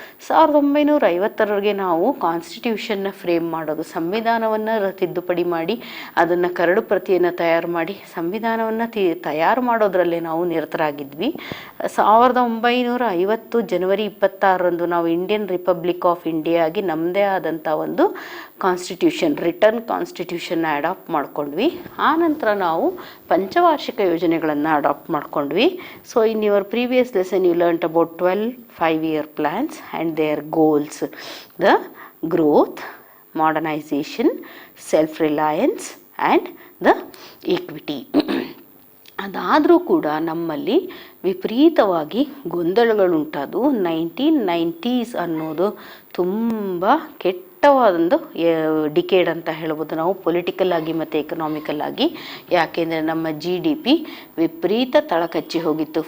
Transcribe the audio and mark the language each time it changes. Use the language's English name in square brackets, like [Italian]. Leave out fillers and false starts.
[Kannada] 1950ರವರೆಗೆ ನಾವು ಕಾನ್ಸ್ಟಿಟ್ಯೂಷನ್ನ ಫ್ರೇಮ್ ಮಾಡೋದು, ಸಂವಿಧಾನವನ್ನು ತಿದ್ದುಪಡಿ ಮಾಡಿ ಅದನ್ನು ಕರಡು ಪ್ರತಿಯನ್ನು ತಯಾರು ಮಾಡಿ ಸಂವಿಧಾನವನ್ನು ತಯಾರು ಮಾಡೋದ್ರಲ್ಲೇ ನಾವು ನಿರತರಾಗಿದ್ವಿ. 1950 ಜನವರಿ 26ರಂದು ನಾವು ಇಂಡಿಯನ್ ರಿಪಬ್ಲಿಕ್ ಆಫ್ ಇಂಡಿಯಾ ಆಗಿ ನಮ್ಮದೇ ಆದಂಥ ಒಂದು ಕಾನ್ಸ್ಟಿಟ್ಯೂಷನ್, ರಿಟರ್ನ್ ಕಾನ್ಸ್ಟಿಟ್ಯೂಷನ್ನ ಅಡಾಪ್ಟ್ ಮಾಡ್ಕೊಂಡ್ವಿ. ಆನಂತರ ನಾವು ಪಂಚವಾರ್ಷಿಕ ಯೋಜನೆಗಳನ್ನು ಅಡಾಪ್ಟ್ ಮಾಡ್ಕೊಂಡ್ವಿ. [English] So in your previous lesson you learnt about 12 5-year plans and their goals: the growth, modernization, self-reliance and the equity. [Kannada] ಅದಾದರೂ ಕೂಡ ನಮ್ಮಲ್ಲಿ ವಿಪರೀತವಾಗಿ ಗೊಂದಲಗಳುಂಟಾದು. 1990s ಅನ್ನೋದು ತುಂಬ ಕೆಟ್ಟವಾದೊಂದು ಡಿಕೇಡ್ ಅಂತ ಹೇಳ್ಬೋದು ನಾವು, ಪೊಲಿಟಿಕಲ್ ಆಗಿ ಮತ್ತು ಎಕನಾಮಿಕಲ್ ಆಗಿ. ಯಾಕೆಂದರೆ ನಮ್ಮ GDP ವಿಪರೀತ ತಳಕಚ್ಚಿ ಹೋಗಿತ್ತು.